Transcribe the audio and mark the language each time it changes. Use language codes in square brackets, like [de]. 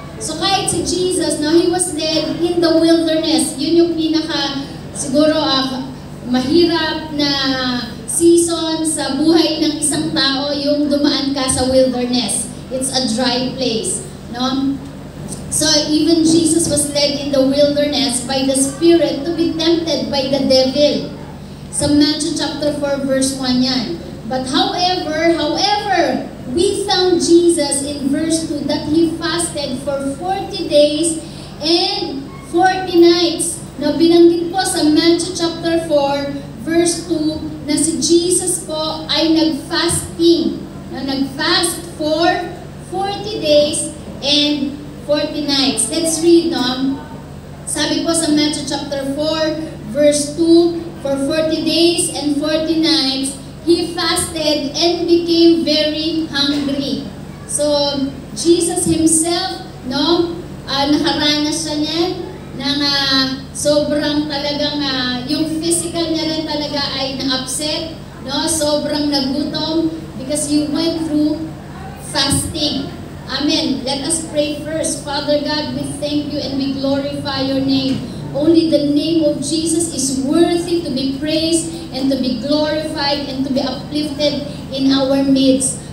[tl] So kahit si Jesus, no, [en] he was led in the wilderness. [tl] Yun yung pinaka, siguro, mahirap na season sa buhay ng isang tao, yung dumaan ka sa wilderness. [en] It's a dry place, no? So even Jesus was led in the wilderness by the Spirit to be tempted by the devil. [tl] Sa Matthew chapter 4 verse 1 yan. [en] But however, we found Jesus in verse 2 that He fasted for 40 days and 40 nights. [tl] Now binanggit po sa Matthew chapter 4 verse 2, na si Jesus po ay nag-fasting. [en] Nag-fast for 40 days and 40 nights. Let's read, no? [tl] Sabi po sa Matthew chapter 4, verse 2, [en] for 40 days and 40 nights, He fasted and became very hungry. So, Jesus Himself, no? [tl] Nakaranas siya niyan ng sobrang talagang yung physical niya rin talaga ay na-upset, no? Sobrang nagutom [en] because He went through fasting. [tl] Amen. [en] Let us pray first. Father God, we thank You and we glorify Your name. Only the name of Jesus is worthy to be praised and to be glorified and to be uplifted in our midst.